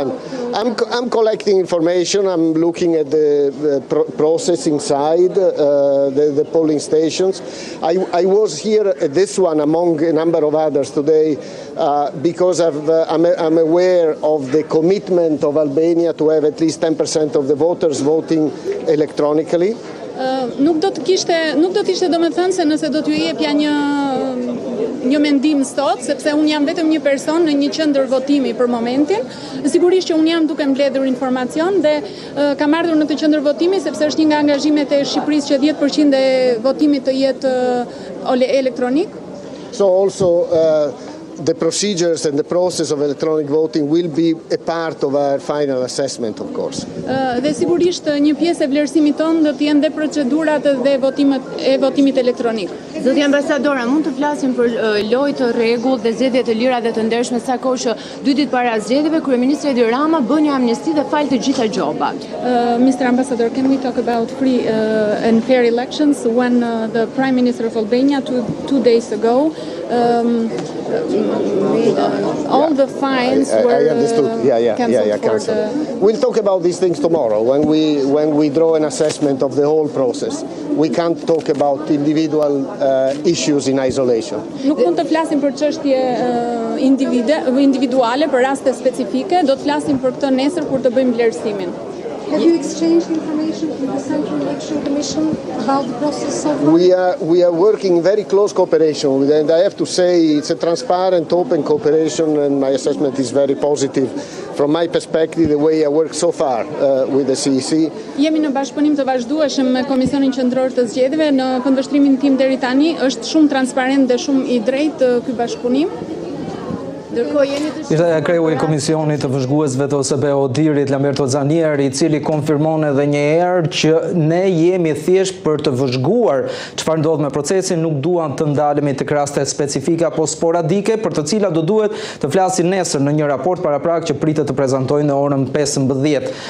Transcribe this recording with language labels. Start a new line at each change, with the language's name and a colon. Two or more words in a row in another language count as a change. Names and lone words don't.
English: I'm collecting information, I'm looking at the process inside the polling stations. I was here at this one among a number of others today because I'm aware of the commitment of Albania to have at least 10% of the voters voting electronically.
Albanian: Nuk do të ishte domethënë se nëse do t'ju jepja një mendim sot, sepse unë jam vetëm një person në një qendër votimi për momentin. Sigurisht që unë jam duke mbledhur informacion dhe kam ardhur në këtë qendër votimi sepse është një nga angazhimet e Shqipërisë që 10% e votimit të jetë elektronik.
English: So also the procedures and the process of electronic voting will be a part of our final assessment, of course.
Albanian: Dhe sigurisht një pjesë e vlerësimit tonë do të jenë dhe procedurat dhe votimit elektronik. Zoti ambasadora, mund të flasim për lojë të rregull dhe zgjedhje të lira dhe të ndershme sa kohë që 2 ditë para zgjedhjeve kryeministri Edi Rama bën një amnesti dhe fal të gjitha gjobat.
English: Mr. Ambassador, can we talk about free and fair elections when the Prime Minister of Albania 2 days ago all the fines were cancelled. We'll talk about these things tomorrow when we draw an assessment of the whole process. We can't talk about individual issues in isolation.
Albanian: Nuk mund të flasim për çështje individuale, për raste specifike, do të flasim për këtë nesër kur të bëjmë vlerësimin.
English: Have you exchanged information with the Central Election Commission about the process so far? We are working in very close cooperation with them, and I have to say it's a transparent, open cooperation, and my assessment is very positive from my perspective, the way I work so far with the CEC.
Albanian: Jemi në bashkëpunim të vazhdueshëm me Komisionin Qendror të Zgjedhjeve. Në këndvështrimin tim deri tani është shumë transparent dhe shumë i drejtë ky bashkëpunim. Ishte kreu i komisionit të vëzhguesve të OSBE Odirit, Lamberto Zanieri, i cili konfirmon edhe një herë që ne jemi thjesht për të vëzhguar çfarë ndodh me procesin, nuk duam të ndalemi tek raste specifike apo sporadike, për të cilat do duhet të flasin nesër në një raport paraprak që pritet të prezantojnë në orën 15.